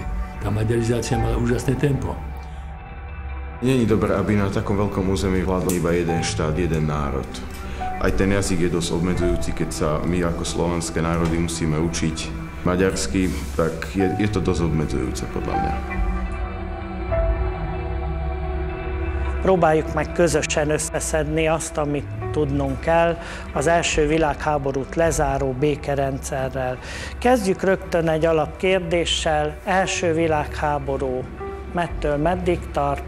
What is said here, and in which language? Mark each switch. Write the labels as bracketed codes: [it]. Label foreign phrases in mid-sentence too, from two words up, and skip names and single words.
[sk] Tá maďarizácia mala úžasné tempo. Není dobré, aby na takom veľkom území vládol iba jeden štát, jeden národ. Aj ten jazyk je dosť obmedzujúci, keď sa my ako slovanské národy musíme učiť maďarsky, tak je to dosť obmedzujúce podľa mňa. [hu] Próbáljuk meg közösen összeszedni azt, amit tudnunk kell az első világháborút lezáró békerendszerrel. Kezdjük rögtön egy alapkérdéssel, első világháború mettől meddig tart?